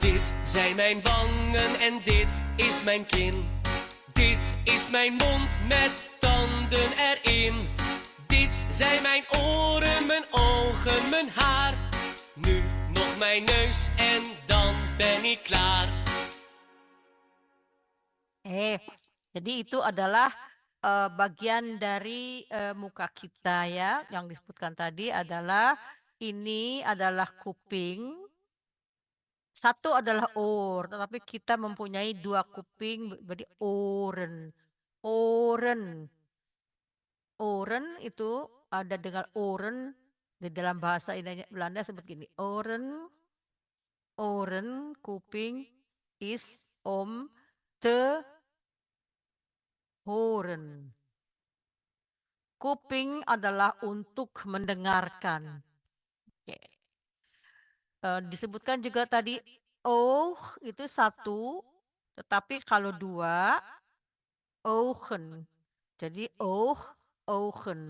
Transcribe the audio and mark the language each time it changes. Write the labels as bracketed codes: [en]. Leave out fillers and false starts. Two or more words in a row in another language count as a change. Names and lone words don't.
[nl] Dit zijn mijn wangen en dit is mijn kin. Dit is mijn mond met tanden erin. Dit zijn mijn oren, mijn ogen, mijn haar. Nu nog mijn neus en dan ben ik klaar. [id] Jadi itu adalah bagian dari muka kita ya, yang disebutkan tadi adalah ini adalah kuping, satu adalah oor, tetapi kita mempunyai dua kuping, berarti oren. Oren. Oren itu ada dengan oren di dalam bahasa Belanda sebut gini, [nl] oren, oren, kuping, is om, te, horen. [id] Kuping adalah untuk mendengarkan. Oke. Disebutkan juga tadi itu satu, tetapi kalau dua, ogen. Jadi ogen.